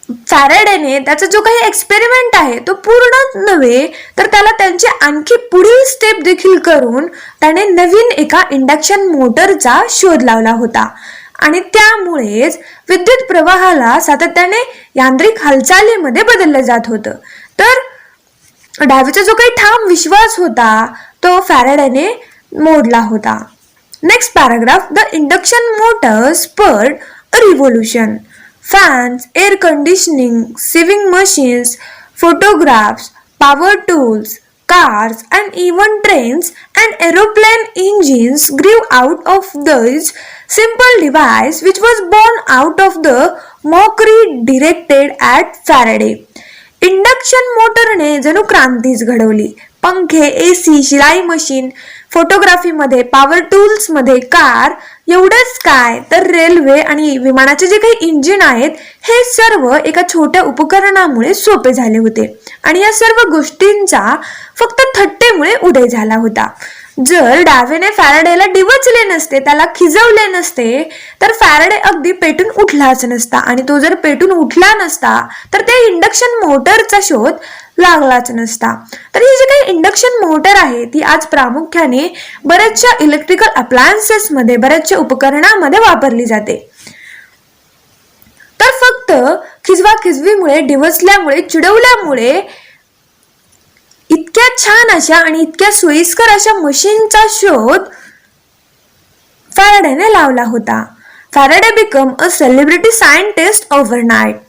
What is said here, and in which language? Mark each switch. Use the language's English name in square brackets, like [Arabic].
[Marathi] फॅरेडेने त्याचा जो काही एक्सपेरिमेंट आहे तो पूर्ण नव्हे तर त्याला त्यांची आणखी पुढील स्टेप देखील करून त्याने नवीन एका इंडक्शन मोटरचा शोध लावला होता आणि त्यामुळेच विद्युत प्रवाहाला सातत्याने यांत्रिक हालचालीमध्ये बदललं जात होतं. तर डॅव्हीचा जो काही ठाम विश्वास होता तो फॅरेडेने मोडला होता. [English] Next paragraph, the induction motor spurred a revolution. Fans, air conditioning, sewing machines, photographs, power tools, cars, and even trains and aeroplane engines grew out of this simple device, which was born out of the mockery directed at Faraday. [Marathi] Induction मोटरने जणू क्रांतीच घडवली. पंखे, AC, शिलाई machine, फोटोग्राफीमध्ये, power टूल्समध्ये, car, एवढंच काय तर railway आणि विमानाचे जे काही इंजिन आहेत हे सर्व एका छोट्या उपकरणामुळे सोपे झाले होते आणि या सर्व गोष्टींचा फक्त थट्टेमुळे उदय झाला होता. जर डावेने फॅराडेला डिवचले नसते, त्याला खिजवले नसते, तर फॅराडे अगदी पेटून उठलाच नसता आणि तो जर पेटून उठला नसता तर त्या इंडक्शन मोटरचा शोध लागलाच नसता. तर ही जी काही इंडक्शन मोटर आहे ती आज प्रामुख्याने बऱ्याचशा इलेक्ट्रिकल अप्लायन्सेस मध्ये, बऱ्याचशा उपकरणामध्ये वापरली जाते. तर फक्त खिजवाखिजवीमुळे, डिवचल्यामुळे, चिडवल्यामुळे इतक्या छान अशा आणि इतक्या सोयीस्कर अशा मशीनचा शोध फॅराडेने लावला होता. [English] Faraday became a celebrity scientist overnight.